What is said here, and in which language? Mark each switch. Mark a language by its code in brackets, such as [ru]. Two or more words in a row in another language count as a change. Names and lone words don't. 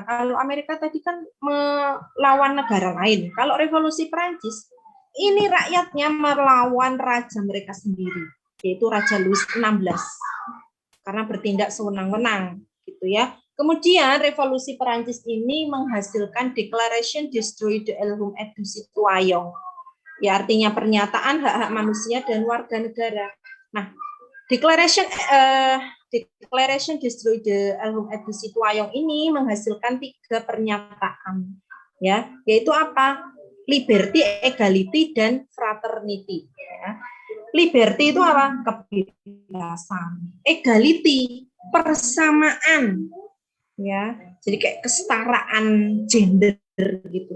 [id] Kalau Amerika tadi kan melawan negara lain. Kalau Revolusi Perancis ini rakyatnya melawan raja mereka sendiri, yaitu Raja Louis XVI. karena bertindak sewenang-wenang gitu ya. Kemudian revolusi Perancis ini menghasilkan Declaration Destroy de l'homme et du citoyen. Ya, artinya pernyataan hak-hak manusia dan warga negara. Nah, Declaration Destroy de l'homme et du citoyen ini menghasilkan 3 pernyataan, ya, yaitu apa? [en] Liberty, equality, dan fraternity. [id] Ya. Liberty itu apa? Kebebasan. Equality, persamaan. Ya, jadi kayak kesetaraan gender gitu.